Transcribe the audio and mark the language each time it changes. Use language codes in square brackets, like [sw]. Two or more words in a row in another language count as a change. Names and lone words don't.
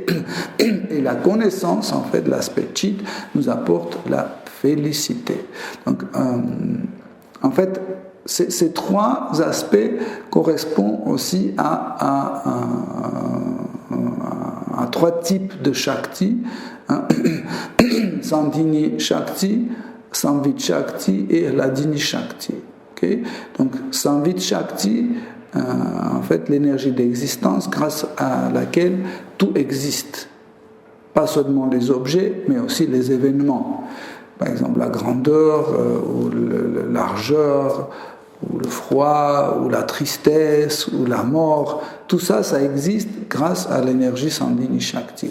[fr] Et la connaissance, en fait, l'aspect Chit, nous apporte la félicité. Donc, en fait, ces trois aspects correspondent aussi à trois types de Shakti, hein? [sa] सन्धिनी शक्ति, संवित् शक्ति et ह्लादिनी शक्ति. [fr] Okay? Donc, [sa] संवित् शक्ति, [fr] en fait, l'énergie d'existence grâce à laquelle tout existe. Pas seulement les objets, mais aussi les événements. Par exemple, la grandeur, ou la largeur, ou le froid, ou la tristesse, ou la mort, tout ça, ça existe grâce à l'énergie [sa] सन्धिनी शक्ति.